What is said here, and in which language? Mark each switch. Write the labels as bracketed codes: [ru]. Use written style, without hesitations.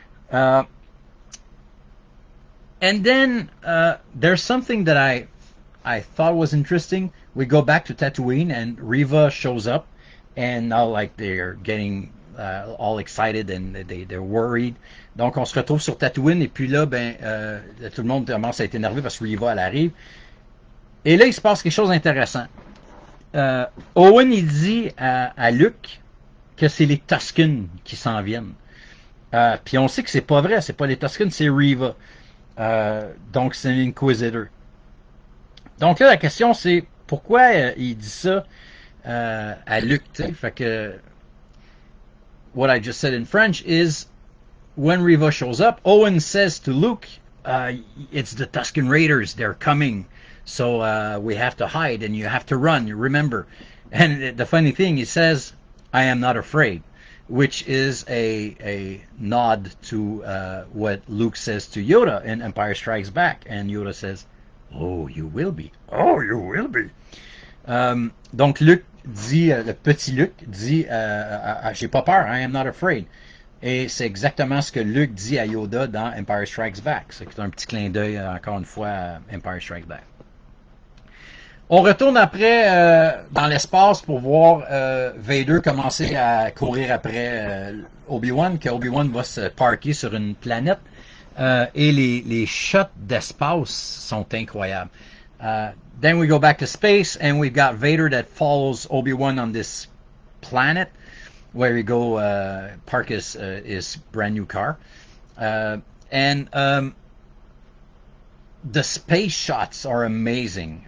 [en] Uh, and then there's something that I thought was interesting. We go back to Tatooine and Riva shows up, and now like they're getting all excited and they're worried. [fr] Donc on se retrouve sur Tatooine et puis là ben tout le monde commence à être énervé parce que Riva elle arrive. Et là il se passe quelque chose d'intéressant. Owen il dit à Luke que c'est les Tusken qui s'en viennent. Puis on sait que c'est pas vrai, c'est pas les Tusken, c'est Riva. Donc c'est un Inquisitor. Donc là la question c'est pourquoi il dit ça à Luke, tu sais, fait que [en] what I just said in French is when Riva shows up, Owen says to Luke, it's the Tusken Raiders, they're coming. So we have to hide and you have to run, you remember. And the funny thing, he says, I am not afraid, which is a nod to what Luke says to Yoda in Empire Strikes Back. And Yoda says, oh, you will be. Oh, you will be. [fr] Donc Luke dit, le petit Luke dit, j'ai pas peur, [en] I am not afraid. [fr] Et c'est exactement ce que Luke dit à Yoda dans Empire Strikes Back. C'est un petit clin d'œil, encore une fois, à Empire Strikes Back. On retourne après dans l'espace pour voir Vader commencer à courir après Obi-Wan, que Obi-Wan va se parker sur une planète. Et les shots d'espace sont incroyables. [en] Then we go back to space and we've got Vader that follows Obi-Wan on this planet where he go park his brand new car. And the space shots are amazing.